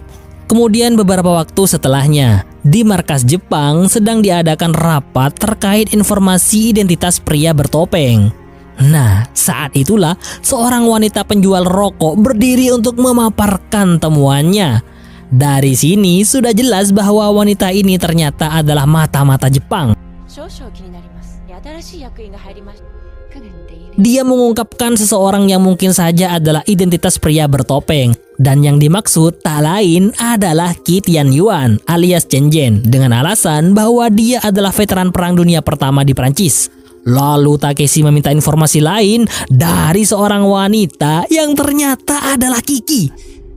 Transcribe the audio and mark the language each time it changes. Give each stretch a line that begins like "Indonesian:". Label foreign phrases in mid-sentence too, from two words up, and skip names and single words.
Indonesian: Kemudian beberapa waktu setelahnya, di markas Jepang sedang diadakan rapat terkait informasi identitas pria bertopeng. Nah, saat itulah seorang wanita penjual rokok berdiri untuk memaparkan temuannya. Dari sini sudah jelas bahwa wanita ini ternyata adalah mata-mata Jepang.
Japanese: 新しい役員が入りました。
Indonesian: Dia mengungkapkan seseorang yang mungkin saja adalah identitas pria bertopeng, dan yang dimaksud tak lain adalah Qi Tianyuan alias Chen Zhen, dengan alasan bahwa dia adalah veteran Perang Dunia Pertama di Prancis. Lalu Takeshi meminta informasi lain dari seorang wanita yang ternyata adalah Kiki.